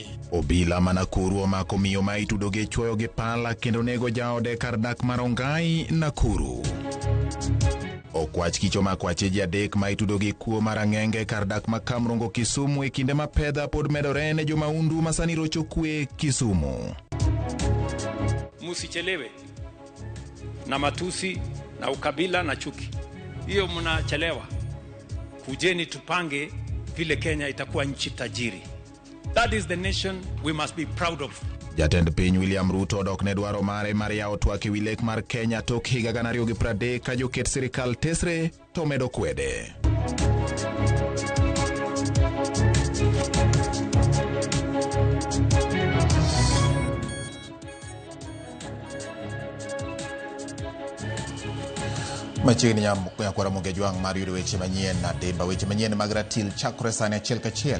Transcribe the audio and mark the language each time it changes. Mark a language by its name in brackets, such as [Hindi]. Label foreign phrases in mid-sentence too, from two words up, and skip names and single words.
[Luo (Kenya and Tanzania)] Obila ma Nakuru omako miyo ma itudo gi chwoyo gi pala kendo nego jaode kar dak mar Rongai, Nakuru. Okwach kicho makwache ji adek ma itudo gi kuo mar ang'enge kar dak ma Kamrongo, Kisumu e kinde ma pedha pod medore ne jomaundu ma sani rocho kwe Kisumu. [Swahili] Musichelewe na matusi na ukabila na chuki. Hiyo mnachelewa. Kujeni tupange vile Kenya itakuwa nchi tajiri. [English] That is the nation we must be proud of. [Luo (Kenya and Tanzania)] Jatend piny William Ruto dok ne dwaro mare mar yawo twak e wi lek mar Kenya tok higa 2030 ka joket sirikal tesre to medo kwede. Machiegni nyakwara mogi jwang' mar yudo weche manyien na demba weche manyien mag ratil chakore sani achiel kachiel.